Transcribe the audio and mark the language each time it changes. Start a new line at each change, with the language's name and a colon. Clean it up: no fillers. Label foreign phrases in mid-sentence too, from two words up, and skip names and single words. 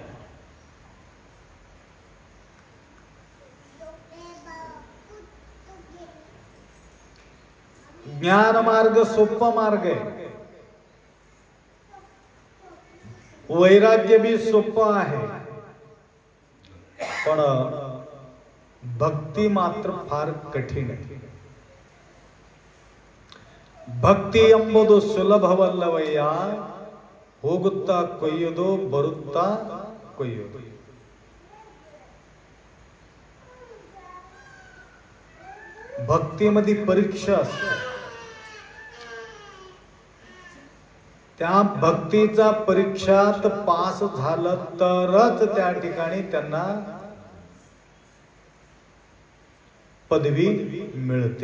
Marathi: ज्ञान मार्ग सोपा मार्ग आहे, वैराग्य भी सोपं आहे, पण भक्ती मात्र फार कठीण आहे.
Kannada: ಭಕ್ತಿ ಎಂಬುದು ಸುಲಭವಲ್ಲವಯ್ಯ, ಹೋಗುತ್ತಾ ಕೊಯ್ಯುವುದು ಬರುತ್ತಾ ಕೊಯ್ಯುವುದು.
Marathi: भक्तीमध्ये परीक्षा असते. त्या भक्तीचा परीक्षात पास झालं तरच त्या ठिकाणी त्यांना पदवी मिळते.